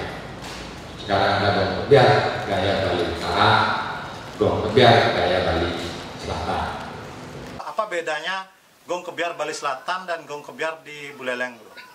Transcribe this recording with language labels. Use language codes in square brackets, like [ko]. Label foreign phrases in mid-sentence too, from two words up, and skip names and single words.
[id] Sekarang ada gong Kebiar gaya Bali Utara, gong Kebiar gaya Bali Selatan. Apa bedanya gong Kebiar Bali Selatan dan gong Kebiar di Buleleng, bro?